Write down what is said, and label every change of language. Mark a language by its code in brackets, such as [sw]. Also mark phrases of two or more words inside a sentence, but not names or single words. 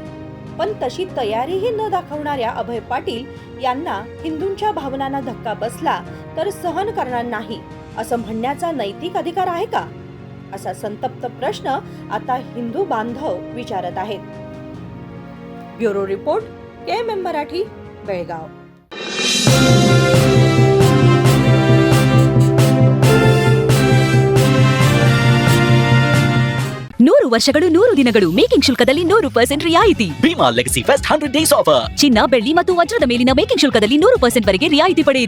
[mr] पण तशी तयारीही न दाखवणाऱ्या अभय पाटील यांना हिंदूंच्या भावनांना धक्का बसला तर सहन करणार नाही असं म्हणण्याचा नैतिक अधिकार आहे का, असा संतप्त प्रश्न आता हिंदू बांधव विचारत आहेत. ब्युरो रिपोर्ट, KMM मराठी, बेळगाव. [kn] ನೂರು ವರ್ಷಗಳು 100 ದಿನಗಳು ಮೇಕಿಂಗ್ ಶುಲ್ಕದಲ್ಲಿ 100% ರಿಯಾಯಿತಿ. [en] Bhima Legacy Fest 100 days offer. [kn] ಚಿನ್ನ, ಬೆಳ್ಳಿ ಮತ್ತು ವಜ್ರದ ಮೇಲಿನ ಮೇಕಿಂಗ್ ಶುಲ್ಕದಲ್ಲಿ 100% ವರೆಗೆ ರಿಯಾಯಿತಿ ಪಡೆಯಿರಿ.